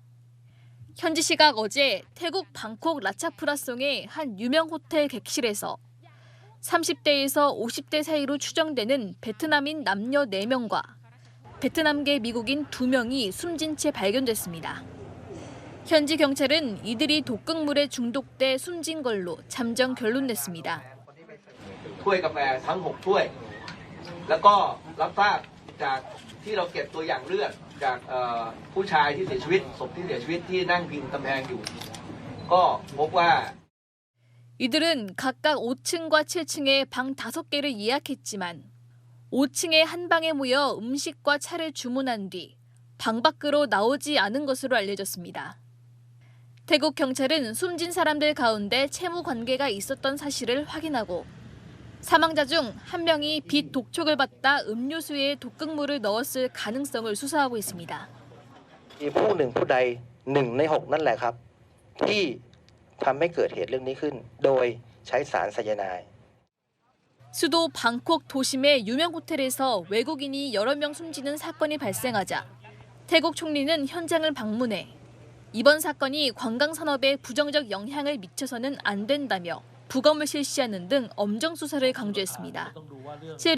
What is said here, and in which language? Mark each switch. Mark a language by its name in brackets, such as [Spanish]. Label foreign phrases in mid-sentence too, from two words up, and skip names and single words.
[Korean] 현지 시각 어제 태국 방콕 라차프라송의 한 유명 호텔 객실에서 30대에서 50대 사이로 추정되는 베트남인 남녀 4명과 베트남계 미국인 2명이 숨진 채 발견됐습니다. 현지 경찰은 이들이 독극물에 중독돼 숨진 걸로 잠정 결론 냈습니다. [Thai] ถ้วยกาแฟทั้ง6ถ้วยแล้วก็รับทราบจากที่เราเก็บตัวอย่างเลือดจากผู้ชายที่เสียชีวิตศพที่เสียชีวิตที่นั่งพิงกำแพงอยู่ก็พบว่า [Korean] 이들은 각각 5층과 7층에 방 5개를 예약했지만 5층에 한 방에 모여 음식과 차를 주문한 뒤 방 밖으로 나오지 않은 것으로 알려졌습니다. 태국 경찰은 숨진 사람들 가운데 채무 관계가 있었던 사실을 확인하고 사망자 중 한 명이 빛 독촉을 받다 음료수에 독극물을 넣었을 가능성을 수사하고 있습니다. [Thai] ผู้หนึ่งผู้ใด1ใน6นั่นแหละครับที่ทำให้เกิดเหตุเรื่องนี้ขึ้นโดยใช้สารไซยาไนด์ [Korean] 수도 방콕 도심의 유명 호텔에서 외국인이 여러 명 숨지는 사건이 발생하자 태국 총리는 현장을 방문해 이번 사건이 관광 산업에 부정적 영향을 미쳐서는 안 된다며 부검을 실시하는 등 엄정 수사를 강조했습니다.